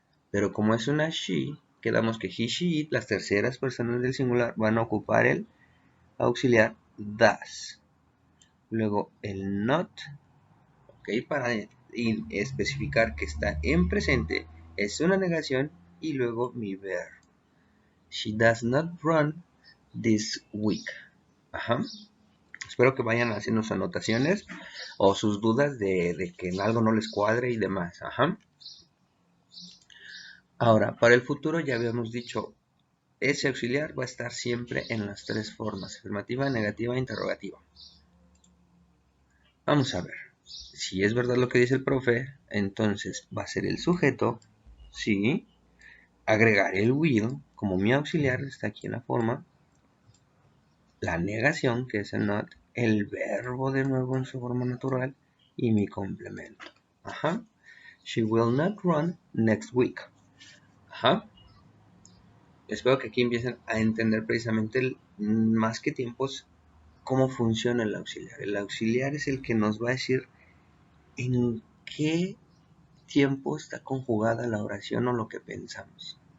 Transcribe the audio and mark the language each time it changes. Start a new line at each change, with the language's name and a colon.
Spanish: Pero como es una she, quedamos que he, she, it, las terceras personas del singular van a ocupar el auxiliar does. Luego el not, para especificar que está en presente, es una negación. Y luego mi verbo.
English: She does not run this week.
Spanish: Espero que vayan haciendo sus anotaciones o sus dudas de que en algo no les cuadre y demás. Ahora, para el futuro ya habíamos dicho, ese auxiliar va a estar siempre en las tres formas, afirmativa, negativa e interrogativa. Vamos a ver. Si es verdad lo que dice el profe, entonces va a ser el sujeto, sí, agregar el will como mi auxiliar, está aquí en la forma, la negación, que es el not, el verbo de nuevo en su forma natural y mi complemento.
English: She will not run next week.
Spanish: Espero que aquí empiecen a entender precisamente más que tiempos cómo funciona el auxiliar. El auxiliar es el que nos va a decir en qué tiempo está conjugada la oración o lo que pensamos.